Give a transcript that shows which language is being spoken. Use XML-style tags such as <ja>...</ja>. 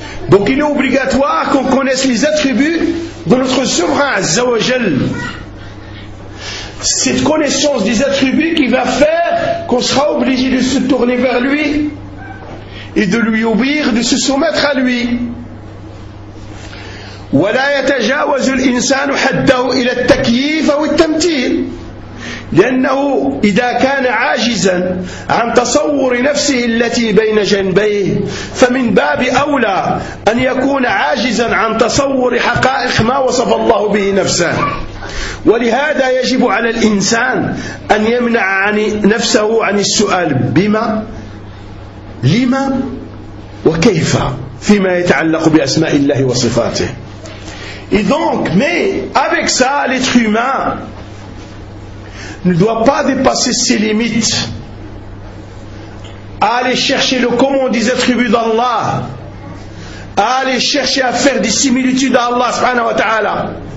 <fr>Donc il est obligatoire qu'on connaisse les attributs de notre souverain Azza wa Jal. Cette connaissance des attributs qui va faire qu'on sera obligé de se tourner vers lui et de lui obéir, de se soumettre à lui.</fr> <ar>ولا يتجاوز الإنسان حده إلى التكييف أو التمثيل لأنه إذا كان عاجزا عن تصور نفسه التي بين جنبيه فمن باب أولى أن يكون عاجزا عن تصور حقائق ما وصف الله به نفسه ولهذا يجب على الإنسان أن يمنع عن نفسه عن السؤال بما لما وكيف فيما يتعلق بأسماء الله وصفاته.</ar> <fr>Et donc, mais avec ça, l'être humain ne doit pas dépasser ses limites à aller chercher le comment des attributs d'Allah, à aller chercher à faire des similitudes à Allah subhanahu wa ta'ala.</fr>